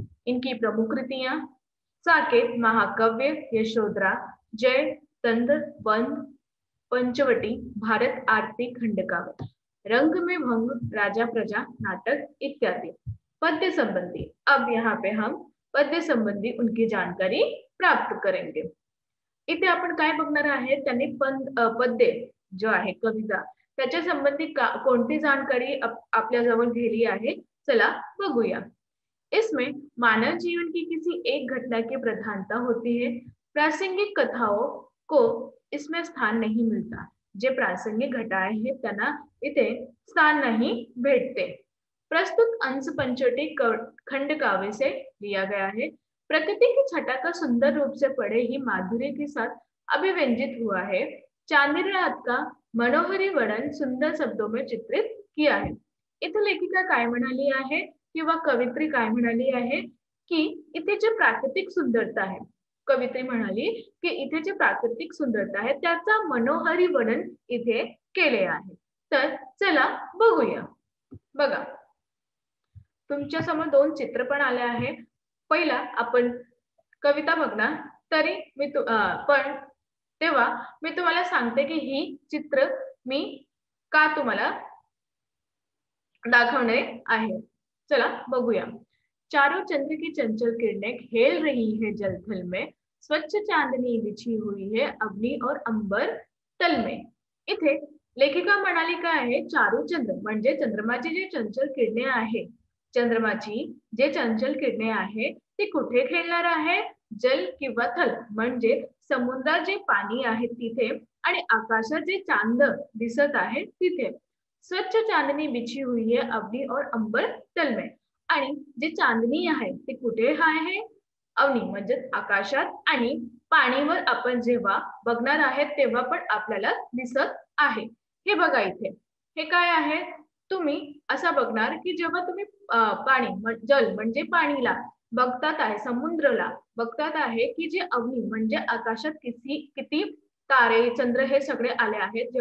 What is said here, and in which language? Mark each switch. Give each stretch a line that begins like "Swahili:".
Hindi: इनकी प्रमुख कृतियां: साकेत, महाकाव्य, यशोधरा, जय, तंत्र, बंद, पंचवटी, भारत आरती, खंडकाव्य, रंग में भंग, राजा प्रजा, नाटक इत्यादि। पद्य संबंधी, अब यहाँ पे हम पद्य संबंधी उनकी जानकारी प्राप्त करेंगे।
Marathi: इथे आपण काय बघणार आहे? त्यांनी पद्य जो आहे कविता त्याच्या संबंधी कोणती जानकारी आपल्या जवळ घेतली आहे? चला बघूया।
Hindi: इसमें मानव जीवन की किसी एक घटना की प्रधानता होती है। प्रासंगिक कथाओं को इसमें स्थान नहीं मिलता।
Marathi: जे प्रासंगिक
Hindi: घटनाएं हैं
Marathi: त्यांना इथे स्थान नहीं भेटते।
Hindi: प्रस्तुत अंश पंचवटी खंड काव्य से लिया गया है। प्रकृति की छटा का सुंदर रूप से पढ़े ही माधुर्य के साथ अभिव्यंजित हुआ है। चांदनी रात का मनोहरी वर्णन सुंदर शब्दों में चित्रित किया है।
Marathi: इथे लेखिका काय म्हणाली आहे किंवा कवित्री काय म्हणाली आहे की इथे जे प्राकृतिक सुंदरता आहे, कवित्री म्हणाली की इथे जे प्राकृतिक सुंदरता आहे त्याचा मनोहरी वर्णन इथे केले आहे। तर चला बघूया। बघा, तुमच्या समोर दोन चित्र पण आले आहे। पहिला आपण कविता बघणार, तरी मी पण तेव्हा मी तुम्हाला सांगते की ही चित्र मी का तुम्हाला दाखवणे आहे। चला बघूया।
Hindi: चारों चंद्र की चंचल किरणें खेल रही है जलथल में, स्वच्छ चांदनी बिछी हुई है अग्नि और अंबर तल में।
Marathi: इथे लेखिका म्हणाली काय आहे? चारों चंद्र म्हणजे चंद्रमाची जी चंचल किरणे आहे, चंद्रमाची जे चंचल किरणे आहे ती कुठे खेळणार आहे? जल किंवा थल म्हणजे समुद्रात जे पाणी आहे तिथे आणि आकाशात जे चांद दिसत आहे तिथे।
Hindi: स्वच्छ चांदनी बिछी हुई है अग्नि और अंबर तल में।
Marathi: आणि जे चांदणी आहे ते कुठे आहे? अग्नी म्हणजे आकाशात आणि पाणीवर आपण जेव्हा बघणार आहे तेव्हा पण आपल्याला दिसत आहे। हे बघा इथे हे काय आहे? तुम्ही असं बघणार की जेव्हा तुम्ही पाणी जल म्हणजे पाणीला बघतात आहे, समुद्राला बघतात आहे की जे अग्नी म्हणजे आकाशात किती तारे चंद्र हे सगळे आले आहेत।